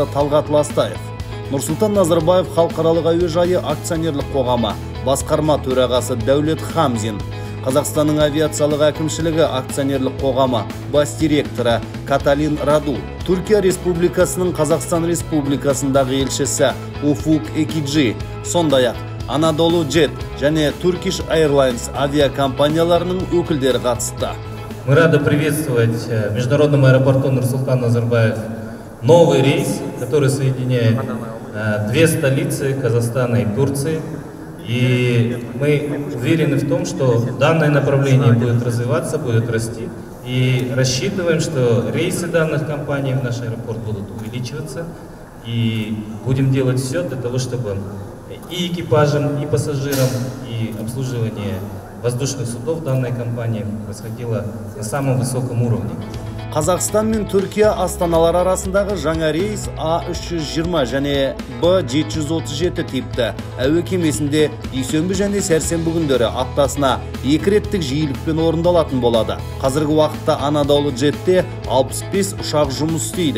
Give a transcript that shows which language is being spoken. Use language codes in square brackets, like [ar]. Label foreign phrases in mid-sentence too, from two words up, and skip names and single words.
[kk] Талғат Ластаев, Нұрсұлтан Назарбаев халықаралық әуежайы акционерлік қоғамы басқарма төрағасы Дәулет Хамзин, Қазақстанның авиациялық әкімшілігі акционерлік қоғамы бас директоры Каталин Раду, Түркия Республикасының Қазақстан Республикасындағы елшісі Уфук Экиджи, сондай-ақ Anadolu Jet және Turkish Airlines авиакомпанияларының өкілдері қатысты. [ru] Мы рады приветствовать в международном аэропорту Нурсултан Назарбаев новый рейс, который соединяет две столицы Казахстана и Турции. И мы уверены в том, что данное направление будет развиваться, будет расти. И рассчитываем, что рейсы данных компаний в наш аэропорт будут увеличиваться. И будем делать все для того, чтобы и экипажам, и пассажирам, и обслуживание воздушных судов данной компании происходило на самом высоком уровне. [kk] Қазақстан мен Түркия астаналары арасындағы жаңа рейс А320 және Б737 типті әуе кемесінде дүйсенбі және сәрсенбі күндері аптасына 2 реттік жиілікпен орындалатын болады. Қазіргі уақытта Anadolu Jet'те 65 ұшақ жұмыс істейді.